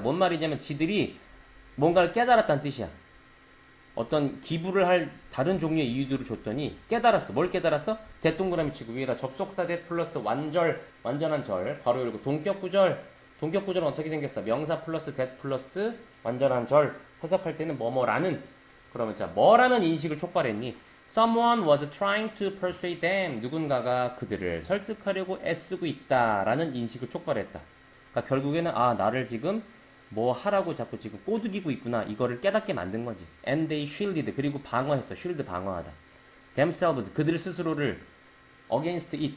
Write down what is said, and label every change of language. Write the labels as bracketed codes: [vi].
[ko] 뭔 말이냐면 지들이 뭔가를 깨달았다는 뜻이야. 어떤 기부를 할 다른 종류의 이유들을 줬더니 깨달았어. 뭘 깨달았어? 대동그라미 치고 위에다 접속사 that 플러스 완전한 절 바로 열고 동격구절 동격구절은 어떻게 생겼어? 명사 플러스 that 플러스 완전한 절 해석할 때는 뭐뭐라는 그러면 자 뭐라는 인식을 촉발했니? [en] Someone was trying to persuade them. [ko] 누군가가 그들을 설득하려고 애쓰고 있다라는 인식을 촉발했다. 그러니까 결국에는 나를 지금 뭐 하라고 자꾸 지금 꼬드기고 있구나. 이거를 깨닫게 만든 거지. [en] And they shielded. [ko] 그리고 방어했어. shield 방어하다. themselves. 그들 스스로를 [en] against it.